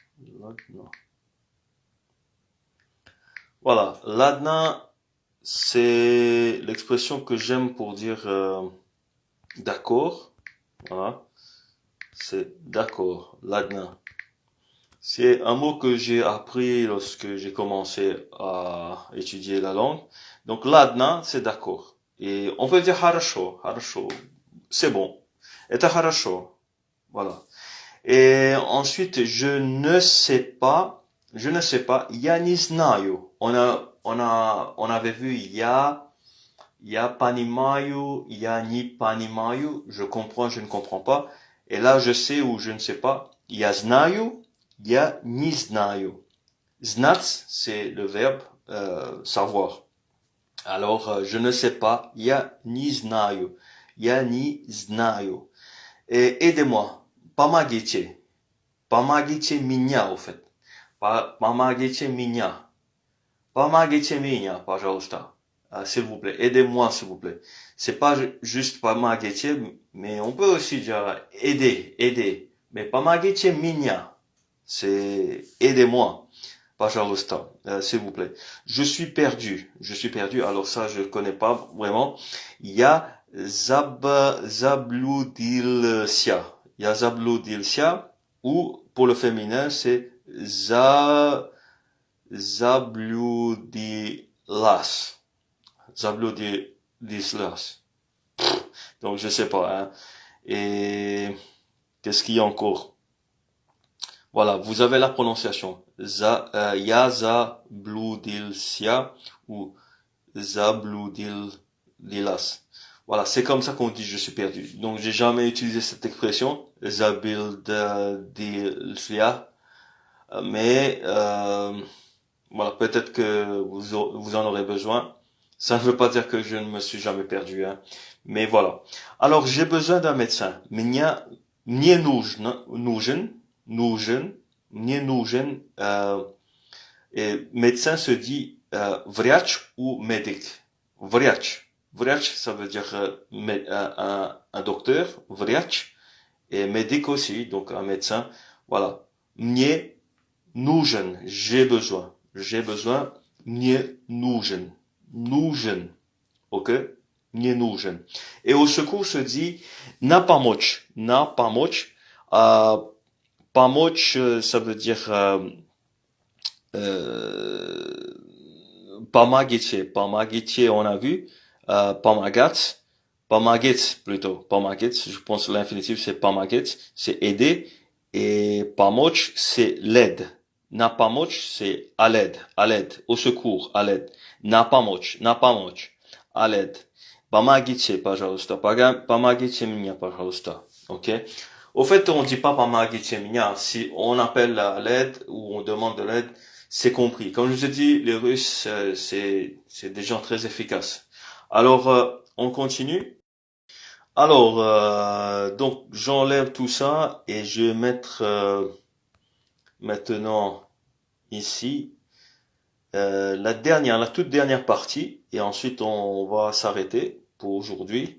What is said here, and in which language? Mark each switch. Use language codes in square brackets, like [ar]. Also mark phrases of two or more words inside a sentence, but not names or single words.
[fr] Voilà, ладно, c'est l'expression que j'aime pour dire d'accord. Voilà, c'est d'accord, ладно. C'est un mot que j'ai appris lorsque j'ai commencé à étudier la langue. Donc ладно, c'est d'accord. Et on peut dire хорошо, c'est bon. [ru] Это хорошо. [fr] Voilà. Et ensuite, je ne sais pas, [ru] я не знаю. [fr] On avait vu [ru] я понимаю, я не понимаю, [fr] je comprends, je ne comprends pas. Et là, je sais ou je ne sais pas, [ru] я знаю, я не знаю. Знать, [fr] c'est le verbe savoir. Alors, je ne sais pas, [ru] я не знаю, я не знаю. [fr] Et aidez-moi. [ru] Помогите. Помогите меня, [fr] au fait. [ru] Помогите меня. Помогите меня, пожалуйста. [fr] S'il vous plaît. Aidez-moi, s'il vous plaît. C'est pas juste помогите, mais on peut aussi dire aider. [ru] Mais помогите меня. [fr] C'est aidez-moi. Пожалуйста, s'il vous plaît. Je suis perdu. Alors ça, je connais pas vraiment. [ru] Я заблудился. Я заблудился. [fr] Ou pour le féminin, c'est заблудилась. [ru] Заблудилась. [fr] Donc je sais pas. Hein. Et qu'est-ce qu'il y a encore? Voilà, vous avez la prononciation. [ru] Я заблудился ou заблудилась. [fr] Voilà, c'est comme ça qu'on dit je suis perdu. Donc j'ai jamais utilisé cette expression, заблудился, mais voilà, peut-être que vous en aurez besoin. Ça ne veut pas dire que je ne me suis jamais perdu, hein. Mais voilà. Alors j'ai besoin d'un médecin. [ru] Мне нужен, [fr] et médecin se dit врач ou médic. Врач, ça veut dire un docteur, врач, et médic aussi, donc un médecin. Voilà. [ru] Мне нужен, [fr] j'ai besoin. [ru] Мне нужен. Ok? Мне нужен. [fr] Et au secours se dit [ru] на помочь. Помочь, [fr] ça veut dire помогите, on a vu, помогать, Pomagec plutôt. Pomagec, je pense que l'infinitif c'est pomagec, c'est aider. Et pomoc, c'est l'aide. [ru] На помощь, [fr] c'est à l'aide, au secours, à l'aide. [ru] На помощь, [fr] à l'aide. [ru] Помогите, пожалуйста. Помогите мне, пожалуйста. [fr] Ok? Au fait, on dit pas [ru] помогите меня. [fr] Si on appelle à l'aide ou on demande de l'aide, c'est compris. Comme je vous ai dit, les Russes, c'est des gens très efficaces. Alors, on continue. Alors, donc j'enlève tout ça et je vais mettre maintenant ici la toute dernière partie et ensuite on va s'arrêter pour aujourd'hui.